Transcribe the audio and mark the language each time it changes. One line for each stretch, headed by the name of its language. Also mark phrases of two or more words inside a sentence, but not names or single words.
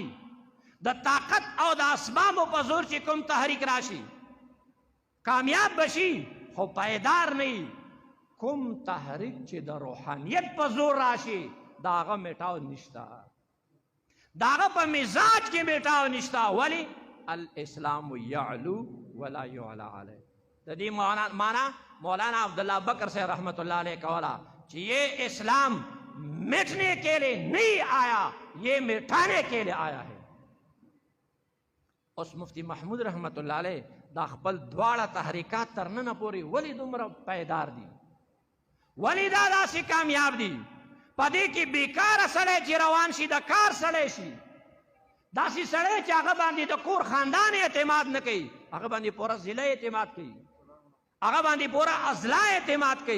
Pashto: د طاقت او د اسبابو په زور چې کوم تحریک راشي کامیاب بشي خو پایدار نه. کوم تحریک چې د روحانیت په زور راشي دا هغه میټاو نشته، دا هغه په مزاج کې میټاو نشته.
Arabic: ولی الاسلام یعلو ولا یعلی علیه.
Pashto: د دې معنی
Urdu: مولانا عبداللہ بکر سے
Arabic: رحمت اللہ علیہ
Urdu: کولا کہ یہ اسلام مٹنے کے لیے نہیں آیا، یہ مٹانے کے لیے آیا ہے.
Pashto: اس مفتی محمود
Arabic: رحمت اللہ علیہ
Pashto: دا خپل دواړه تحریکات تر ننه پورې ولی دومره پایدار دي، ولی دا داسې کامیاب دي. په دې کې بیکاره سړی چې روان شي د کار سړی شي، داسې سړی چې هغه باندې د کور خاندان اعتماد نه کوي، هغه باندې پوره ضلع اعتماد کوي، هغه باندې پوره اضلاع اعتماد کوي.